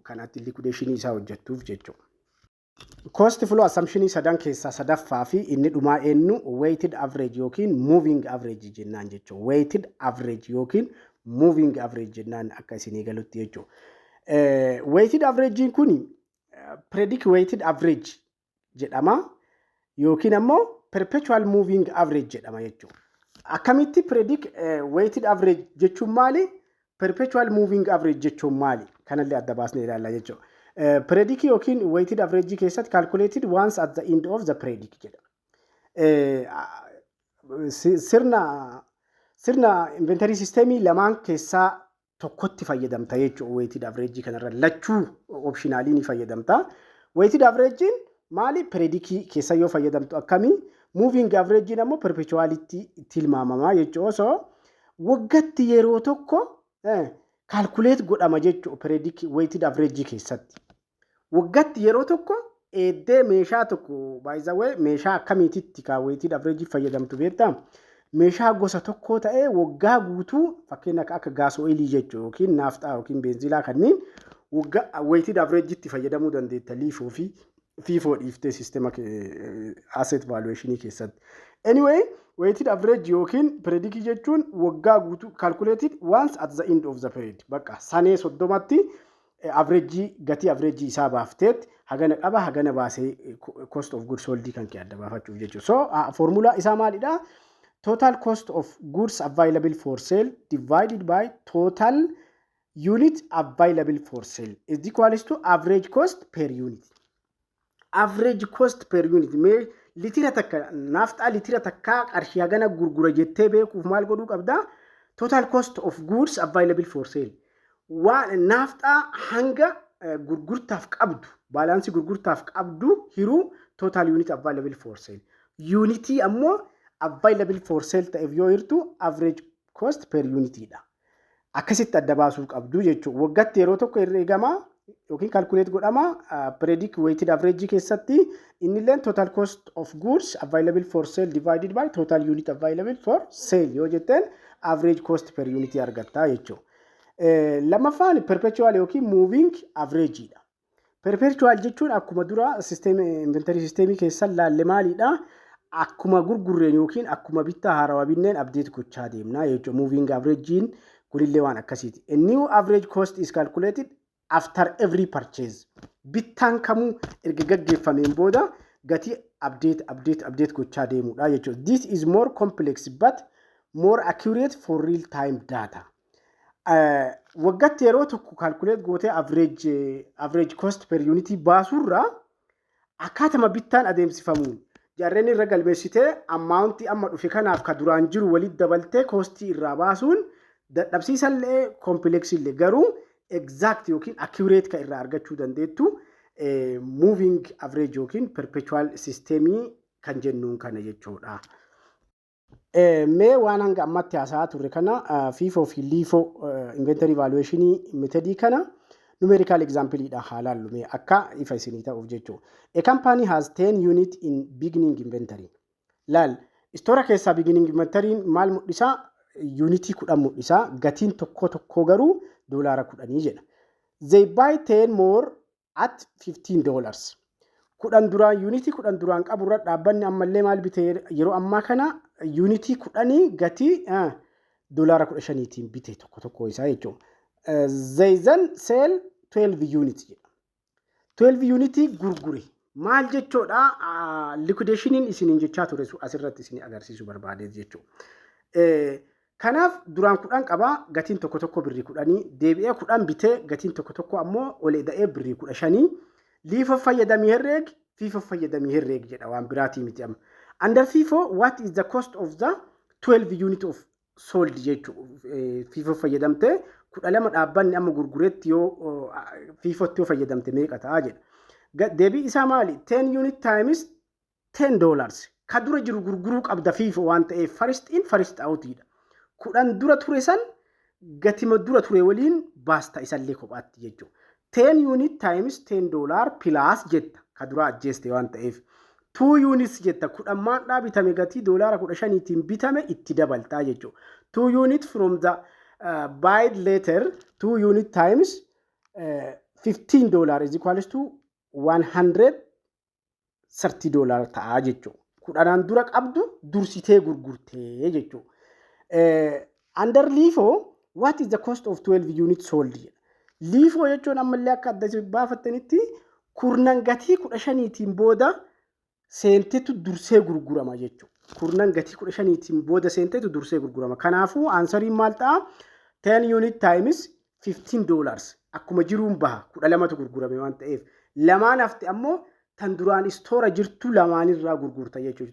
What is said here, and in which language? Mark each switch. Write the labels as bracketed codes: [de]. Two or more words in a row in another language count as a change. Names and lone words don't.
[om] Kan ati liquidation isaa hojjettuuf jechuudha. [en] Cost flow assumption [om] sadan keessaa sadaffaa fi inni dhumaa eenyu [en] weighted average [om] yookiin [en] moving average [om] jennaan jechuudha. [en] Weighted average [om] yookiin [en] moving average [om] jennaan akka isinii galutti jechuudha. [en] Weighted average [om] kun [en] predict weighted average [om] jedhama yookiin ammoo [en] perpetual moving average [om] jedhama jechuudha. Akkamitti [en] predict weighted average [om] jechuun maali? [en] Perpetual moving average [om] jechuun maali? Kanallee adda baasnee ilaalla jechuudha. [en] Predict yookiin weighted average keessatti calculated once at the end of the predict jedhama. [om] Sirna inventory systemii lamaan keessaa tokkotti fayyadamta jechuudha. [en] Weighted average [om] kanarra lachuu optionally ni fayyadamta. [en] Weighted average [om] maali? Predict keessa yoo fayyadamtu akkamii? [en] Moving average [om] ammoo perpetuality tilmaamama jechuudha. So waggatti yeroo tokko calculate godhama jechuudha. [en] Predict weighted average [om] keessatti. Waggatti yeroo tokko eeddee meeshaa tokko [en] by the way [om] meeshaa akkamiititti ka [en] weighted average [om] fayyadamtu beektaa? Meeshaa gosa tokko ta'ee waggaa guutuu fakkeenyaaf akka gaas oilii jechuudha yookiin naaftaa yookiin beenzilaa kanneen waggaa [en] weighted average [om] itti fayyadamuu dandeetta liifoo fi FIFO dhiiftee sistema [en] asset valuation [om] keessatti. [en] Anyway, weighted average yookiin predict [om] jechuun waggaa guutuu [en] calculated once at the end of the period. [om] Bakka sanee 30tti average gatii average isaa baafteet hagana qaba hagana baasee [en] cost of goods sold [om] kan kee adda baafachuuf jechuudha. So formula isaa maalidha? [en] Total cost of goods available for sale divided by total unit available for sale is equal to average cost per unit. Average cost per unit [om] mee litira takka naaftaa litira takka qarshii hagana gurgura jettee beekuuf maal godhuu qabda? [en] Total cost of goods available for sale. [om] Waan naaftaa hanga gurgurtaaf qabdu baalaansii gurgurtaaf qabdu hiruu [en] total unit available for sale. Unity ammoo available for sale [om] ta'eef yoo hirtu [en] average cost per unity dha. [om] Akkasitti adda baasuu qabdu jechuudha. Waggatti yeroo tokko herreegama yookiin calculate godhama [en] predict weighted average [om] keessatti innilleen [en] total cost of goods available for sale divided by total unit available for sale [om] yoo jetteen [en] average cost per unity [om] argatta jechuudha. Lamaffaan perpetual yookiin moving average dha. Perpetual jechuun akkuma dura system inventory systemii keessa laalle maalidha? Akkuma gurgurreen yookiin akkuma bittaa haarawaa binneen update gochaa deemna jechuudha. [en] Moving averagein [om] kunillee waan akkasiiti. [en] A new average cost is calculated after every purchase. [om] Bittaan kamuu erga gaggeeffameen booda gatii update gochaa deemudha jechuudha. [en] This is more complex but more accurate for real time data. [om] Waggatti yeroo tokko calculate gootee [en] average cost per unity [om] baasurra akkaatama bittaan adeemsifamuun jarreen irra galmeessitee amount amma dhufe kanaaf ka duraan jiru walitti dabaltee costii irraa baasuun dadhabsiisallee complex illee garuu exact yookiin accurate ka irraa argachuu dandeettu [en] moving average [om] yookiin perpetual systemii kan jennuun kana jechuudha. Mee waan hanga ammatti haasaa turre kana FIFO fi LIFO [en] inventory valuation [om] methodii kana [en] numerical example [om] dha haalaallu mee akka ifa isinii ta'uuf jechuudha. [en] A company has 10 unit in beginning inventory. [om] Laal store keessaa [en] beginning inventory [om] maal mul'isa? Unity 10 mul'isa. Gatiin tokko garuu $10 jedha. [en] They buy 10 more at $15. [om] Kudhan duraan unity kudhan duraan qaburra dhaabbanni ammallee maal bitee yeroo ammaa kana unity kudhanii gatii $15tiin bitee tokko isaa jechuudha. [en] They then sell 12 units jedha. [om] 12 unity gurgure. Maal jechuudha? Liquidationiin isiniin jechaa ture asirratti isinii agarsiisu barbaade jechuudha. Kanaaf duraan kudhan qaba gatiin tokko birrii 10 deebi'ee kudhan bitee gatiin tokko ammoo ol da'ee birrii 15 LIFO fayyadamii herreeg FIFO fayyadamii herreeg jedha waan biraatii miti amma. [en] Under FIFO what is the cost of the 12 unit of sold jechuudha. [om] FIFO fayyadamtee 12 dhaabbanni amma gurgureetti yoo FIFOtti yoo fayyadamte meeqa ta'a jedha. Deebii isaa maali? [en] 10 unit times $10. [om] Ka dura jiru gurguruu qabda FIFO waan ta'eef first in first outidha. 10 dura ture san gatima dura ture waliin baasta isallee kophaatti jechuudha. [en] 10 unit times $10 plus [om] jetta ka dura ajjeeste waan ta'eef. 2 units jetta 10 maadhaa bitame gatii $15tiin bitame itti dabaltaa jechuudha. [en] 2 unit from the buyed later 2 unit times $15 is equals to $130 [om] ta'a jechuudha. 10 dura qabdu dursitee gurgurtee jechuudha. [en] Under LIFO, what is the cost of 12 units sold? [om] LIFO jechuun ammallee akka adda baafattanitti kurnan gatii 15tiin booda seentetu dursee gurgurama jechuudha. Kurnan gatii 15tiin booda seentetu dursee gurgurama. Kanaafuu ansariin maal ta'a? [en] 10 unit times $15 [om] akkuma jiruun baha 12tu gurgurame waan ta'eef lamaan hafte ammoo tan duraan istoora jirtu lamaanirraa gurgurta jechuudha.